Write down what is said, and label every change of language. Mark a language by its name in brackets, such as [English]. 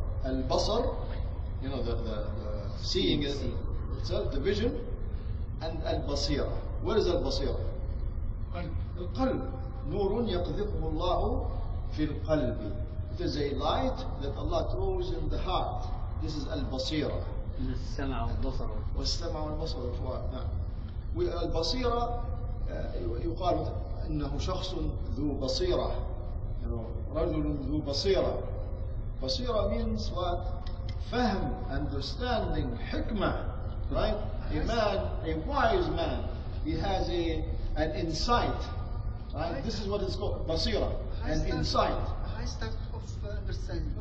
[English] Al-basar, the seeing itself, the vision, and al-basira. Where is al-basira? Al-qalb. [Arabic] Nurun yaqdhifuhu Allahu fil qalbi. [English] It is a light that Allah throws in the heart. This is al-basira. [Arabic] السمع والبصر. والسمع والبصر والفؤاد. نعم. والبصيرة يقال إنه شخص ذو بصيرة. رجل ذو بصيرة. [English] بصيرة means what? Fahm, understanding, hikmah, right? A man, a wise man, he has an insight, right? This is what it's called, basira, an insight. High status of understanding.